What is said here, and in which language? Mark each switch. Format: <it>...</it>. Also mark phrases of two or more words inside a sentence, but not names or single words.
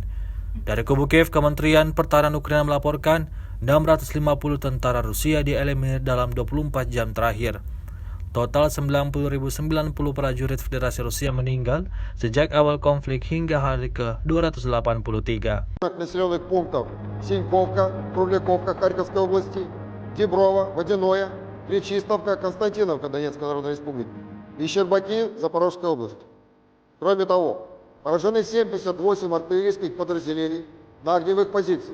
<id>Dari kubu Kiev, Kementerian Pertahanan Ukraina melaporkan 650 tentara Rusia dieliminir dalam 24 jam terakhir. Total 90.090 prajurit Federasi Rusia meninggal sejak awal konflik hingga hari ke-283.</id> <ru>Населенных пунктов Синьковка, Кругляковка Харьковской области, Деброво, Водяное, Пречистовка, Константиновка Донецкой Народной Республики и Щербаки Запорожской области. Кроме того, поражены 78 артиллерийских подразделений на огневых позициях.</ru>